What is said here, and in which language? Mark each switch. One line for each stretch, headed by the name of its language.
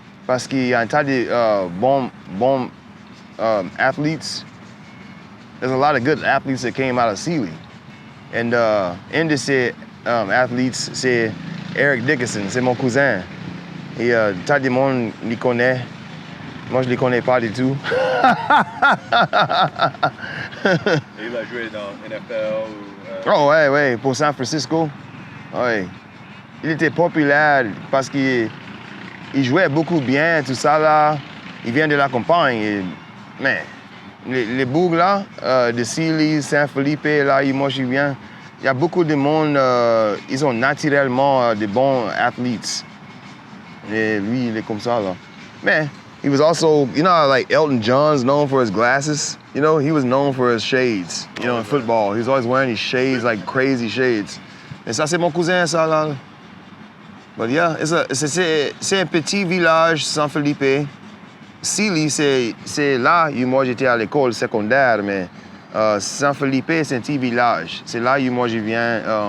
French: Parce qu'il y a un tas de bons athletes.
English: There's a lot of good athletes that came out of Sealy.
French: And un de ces athletes, c'est Eric Dickerson, c'est mon cousin. Et un tas de monde les connaît. Moi, je ne les connais pas du tout. Et il a joué dans NFL ou... Oh, ouais, pour San Francisco. Ouais. Il était populaire parce qu'il jouait beaucoup bien, tout ça, là. il vient de la campagne. Et, mais les bougs là, de Silly, Saint-Philippe, là, moi je viens, il y a beaucoup de monde, ils ont naturellement de bons athlètes. Et lui, il est comme ça là.
English: Mais he was also, you know, like Elton John's known for his glasses. You know, he was known for his shades. You know, in football, he's always wearing these shades, like crazy shades.
French: Et ça, c'est mon cousin, ça là.
English: But yeah,
French: c'est un petit village, Saint-Philippe. Silly, c'est là où moi j'étais à l'école secondaire, mais Saint-Philippe, c'est un petit village. C'est là où moi je viens.